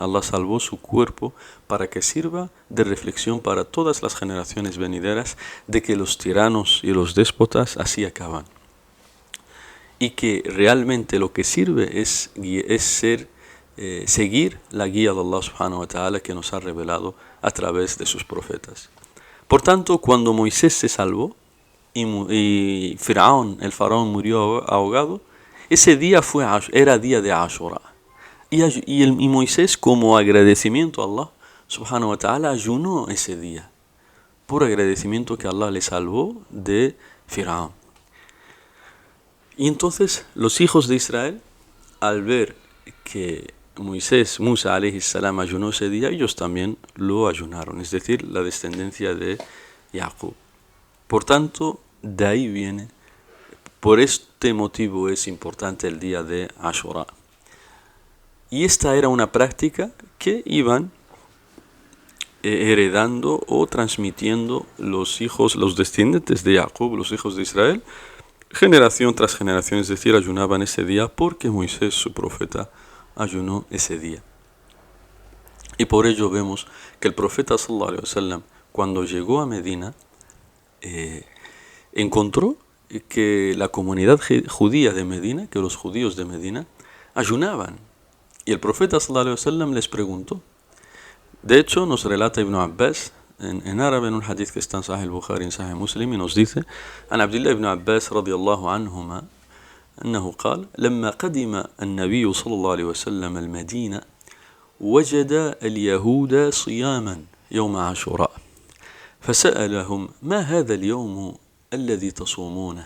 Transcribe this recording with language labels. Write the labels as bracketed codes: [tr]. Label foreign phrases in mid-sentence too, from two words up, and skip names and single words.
[es] Allah salvó su cuerpo para que sirva de reflexión para todas las generaciones venideras de que los tiranos y los déspotas así acaban. Y que realmente lo que sirve es seguir la guía de Allah [ar] سبحانه وتعالى [es] que nos ha revelado a través de sus profetas. Por tanto, cuando Moisés se salvó y Firaón, el faraón, murió ahogado, ese día era día de Ashura. Y Moisés, como agradecimiento a Allah [ar] سبحانه وتعالى, [es] ayunó ese día, por agradecimiento que Allah le salvó de Firaón. Y entonces los hijos de Israel, al ver que Musa [ar] عليه السلام [es] ayunó ese día, ellos también lo ayunaron, es decir, la descendencia de Jacob. Por tanto, de ahí viene, por este motivo es importante el día de Ashura. Y esta era una práctica que iban heredando o transmitiendo los descendientes de Jacob, los hijos de Israel, generación tras generación, es decir, ayunaban ese día porque Moisés, su profeta, ayunó ese día. Y por ello vemos que el profeta [ar] صلى الله عليه وسلم, [es] cuando llegó a Medina, encontró que la comunidad judía de Medina, que los judíos de Medina, ayunaban. Y el profeta [ar] صلى الله عليه وسلم [es] les preguntó. De hecho, nos relata Ibn Abbas en árabe en un hadith que está en Sahih al-Bukhari, en Sahih Muslim, y nos dice: [ar] عن عبد الله بن عباس رضي الله عنهما أنه قال: لما قدم النبي صلى الله عليه وسلم المدينة وجد اليهود صياما يوم عاشوراء فسألهم: ما هذا اليوم الذي تصومونه؟